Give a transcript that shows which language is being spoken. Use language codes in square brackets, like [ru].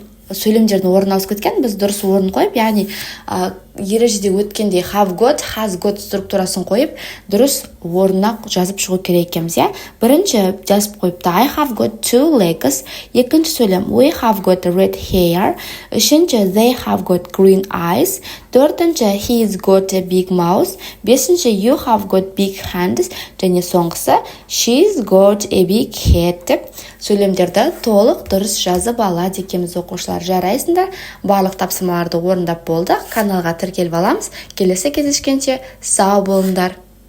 [kk] Сөйлемдердің орын ауысып кеткен, біз дұрыс орын қойып, яғни ережеде өткенде have got, has got структурасын қойып, дұрыс орнына жазып шығу керек екенбіз, Бірінші жазып қойыпты, [en] I have got 2 legs. [kk] Екінші сөйлем, [en] we have got red hair. [kk] Үшінші, [en] they have got green eyes. [kk] Төртінші, [en] he's got a big mouth. [kk] Бесінші, [en] you have got big hands. [kk] Және соңғысы, [en] she's got a big head [kk] деп сөйлемдерді толық дұрыс жазып алады екенбіз, оқушылар. Жарайсыңдар, барлық тапсырмаларды орындап болдық. Каналға тіркеліп аламыз. Келесі кездескенше сау болыңдар.